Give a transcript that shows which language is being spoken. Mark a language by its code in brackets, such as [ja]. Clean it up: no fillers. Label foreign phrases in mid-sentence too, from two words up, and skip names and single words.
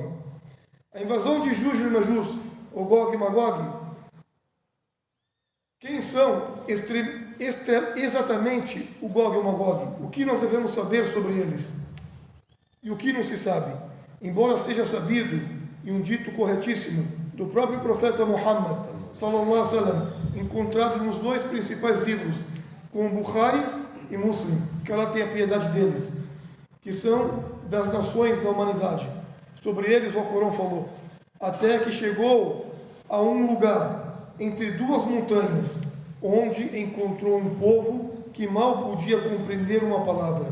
[pt] A invasão de Juj al-Majuj, ou Gog e Magog, quem são exatamente o Gog e o Magog? O que nós devemos saber sobre eles? E o que não se sabe? Embora seja sabido, e um dito corretíssimo, do próprio profeta Muhammad, [ar] صلى الله عليه وسلم, [pt] encontrado nos dois principais livros, como Bukhari e Muslim, que ela tenha piedade deles, que são das nações da humanidade. Sobre eles o Corão falou, até que chegou a um lugar entre duas montanhas, onde encontrou um povo que mal podia compreender uma palavra.